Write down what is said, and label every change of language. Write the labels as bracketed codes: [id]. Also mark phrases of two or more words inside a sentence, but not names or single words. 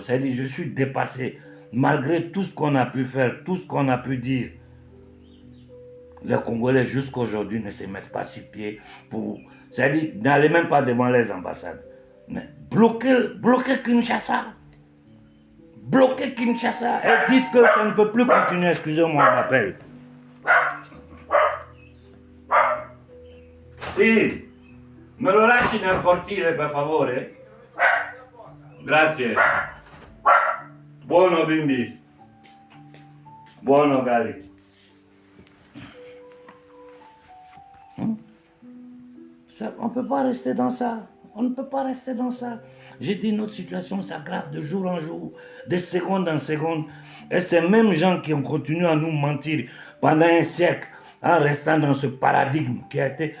[fr] C'est-à-dire, je suis dépassé. Malgré tout ce qu'on a pu faire, tout ce qu'on a pu dire, les Congolais jusqu'à aujourd'hui ne se mettent pas sur pied pour... C'est-à-dire, n'allez même pas devant les ambassades. Mais bloquez Kinshasa. Bloquez Kinshasa et dites que ça ne peut plus continuer. Excusez-moi, on m'appelle. [it] Sì, me lo lasci nel cortile per favore? Grazie. Buono bimbi. Buono Gali. [fr] On ne peut pas rester dans ça. On ne peut pas rester dans ça. J'ai dit notre situation s'aggrave de jour en jour, de seconde en seconde. Et ces mêmes gens qui ont continué à nous mentir pendant un siècle en restant dans ce paradigme qui a été...